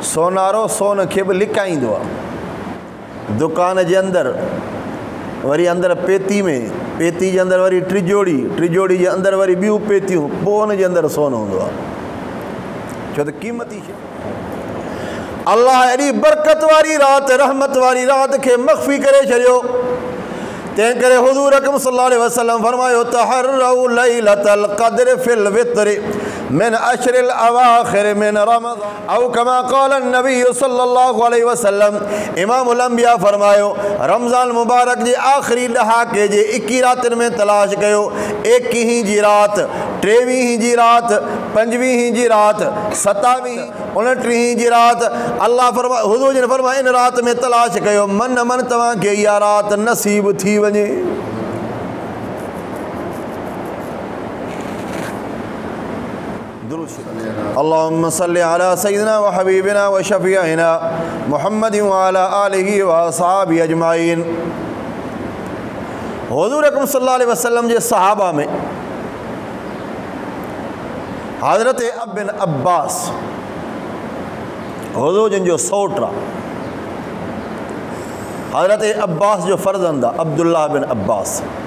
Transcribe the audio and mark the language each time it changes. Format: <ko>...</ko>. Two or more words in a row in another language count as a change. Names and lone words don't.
<sd>सोनारो सोन खे बि लिकाईंदो आहे दुकान जे अंदरि, वरी अंदरि पेती में, पेती जे अंदरि वरी टिजोड़ी, टिजोड़ी जे अंदरि वरी ॿियूं पेतियूं, पोइ हुन जे अंदरि सोन हूंदो आहे, छो त क़ीमती शइ। अल्लाह एॾी बरकत वारी राति, रहमत वारी राति खे मख़फ़ी करे छॾियो। तंहिं करे हुज़ूर अकरम</sd> <ar>صلى الله عليه وسلم फरमायो, تحروا ليلة القدر في الوتر من العشر الأواخر من رمضان أو كما قال النبي صلى الله عليه وسلم.</ar> <sd>इमामुल अंबिया फरमायो, रमज़ान मुबारक जे आख़िरी ॾहाके जे 21 रातिनि में तलाश कयो। 21 जी राति, 23 जी राति, 25 जी राति, 27, 29 जी राति। अल्लाह फरमा, हुज़ूर जिन फरमायो, इन राति में तलाश कयो, मन मन तव्हांखे इहा राति नसीब थी वञे।</sd> <ar>اللهم صل على سيدنا وحبيبنا وشفيعنا محمد وعلى آله وأصحابه أجمعين.</ar> <sd>हुज़ूर अकरम</sd> <ar>صلى الله عليه وسلم</ar> <sd>जे सहाबा में हज़रत बिन अब्बास, हुज़ूर जिन जो सौट आहे, हज़रत अब्बास जो फ़र्ज़ंद आहे अब्दुल्लाह बिन अब्बास,</sd>